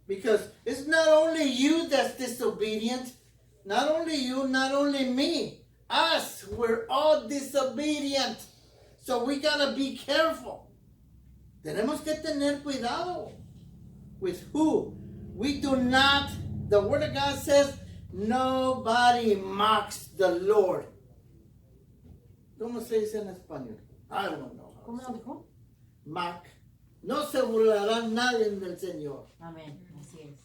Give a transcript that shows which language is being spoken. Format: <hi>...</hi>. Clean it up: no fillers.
<en>Because it's not only you that's disobedient, not only you, not only me, us, we're all disobedient. So we gotta be careful.</en> <es>Tenemos que tener cuidado.</es> <en>With who? We do not, the Word of God says, nobody mocks the Lord.</en> <es>¿Cómo se dice en español?</es> <en>I don't know.</en> <es>¿Cómo lo dijo? Mock. No se burlará nadie del Señor, Amén. Así es.</es>